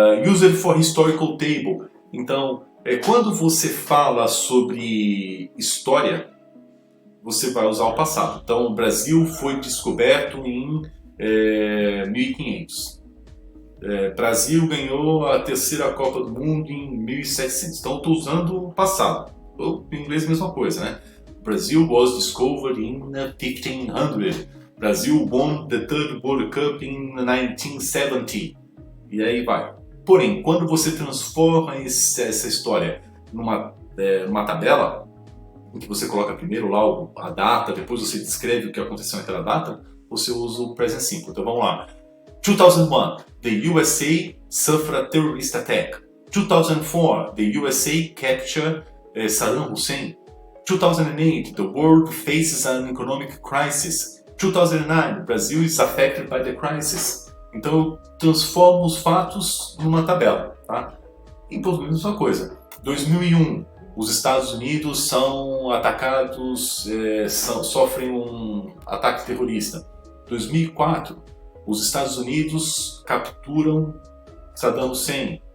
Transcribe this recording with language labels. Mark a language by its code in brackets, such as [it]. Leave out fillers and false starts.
[en] Used for historical table. [pt] Então, quando você fala sobre história, você vai usar o passado. Então, o Brasil foi descoberto em 1500. Brasil ganhou a terceira Copa do Mundo em 1700. Então, estou usando o passado. Em inglês, a mesma coisa, né? [en] Brazil was discovered in 1500. Brazil won the third World Cup in 1970. [pt] E aí vai. Porém, quando você transforma essa história numa tabela, em que você coloca primeiro lá a data, depois você descreve o que aconteceu naquela data, você usa o present simple. Então vamos lá. [en] 2001, the USA suffered a terrorist attack. 2004, the USA captured Saddam Hussein. 2008, the world faces an economic crisis. 2009, Brazil is affected by the crisis. [pt] Então eu transformo os fatos numa tabela, tá? Em português é a mesma coisa. 2001, os Estados Unidos são atacados, sofrem um ataque terrorista. 2004, os Estados Unidos capturam Saddam Hussein.